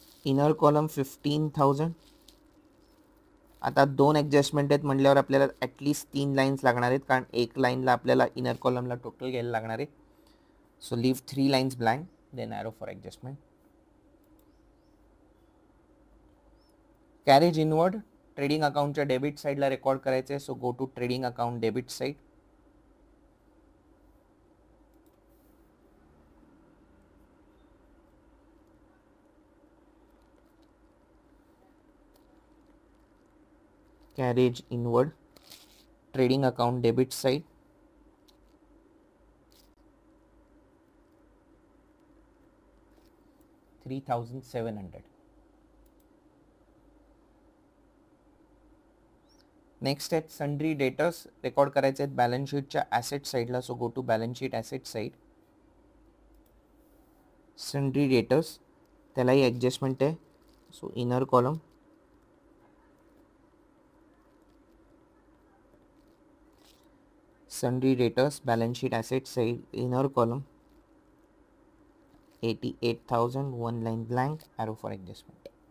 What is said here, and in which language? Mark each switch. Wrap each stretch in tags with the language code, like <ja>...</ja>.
<mr>Inner column 15,000. आता 2 adjustment आहेत म्हटल्यावर आपल्याला ॲटलिस्ट 3 लाईन्स लागणार आहेत, कारण एक लाईनला आपल्याला इनर कॉलमला टोटल घ्यायला लागणार आहे.</mr> <en>So leave 3 lines blank, then arrow for adjustment.</en> <mr>Carriage inward, trading अकाउंटच्या debit साईडला रेकॉर्ड करायचं आहे.</mr> <en>So go to trading account debit side, carriage inward, trading account debit side, $3,700.</en> <mr>Next आहेत सन्ड्री डेटर्स, रेकॉर्ड करायचे आहेत balance शीटच्या asset साईडला.</mr> <en>so go to balance sheet asset side, sundry debtors,</en> <mr>त्यालाही adjustment आहे.</mr> <en>So inner column sundry debtors, balance sheet asset side, inner column 88,000, 1 line blank, arrow for adjustment.</en>